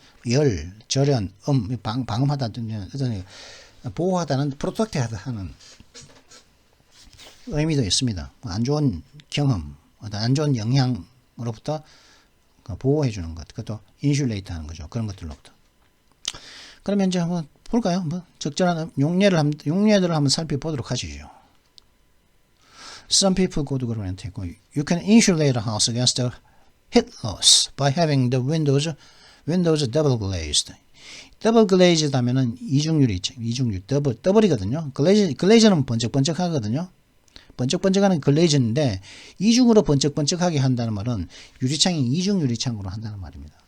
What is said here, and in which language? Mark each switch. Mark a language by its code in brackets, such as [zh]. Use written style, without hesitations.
[ko] 열, 절연, 방음하다 등 보호하다는 프로텍트하다 하는 의미도 있습니다. 안 좋은 경험, 안 좋은 영향으로부터 보호해 주는 것, 그것도 인슐레이트 하는 거죠. 그런 것들로부터. 그러면 이제 한번 볼까요? 적절한 용례들을 한번 살펴보도록 하시죠. [en] Some people go to government. You can insulate a house against the heat loss by having the windows double glazed. [ko] 더블 글레이즈드 하면은 이중률 더블이거든요. 글레이즈는 번쩍번쩍하거든요. 번쩍번쩍하는 글레이즈인데 이중으로 번쩍번쩍하게 한다는 말은 유리창이 이중 유리창으로 한다는 말입니다.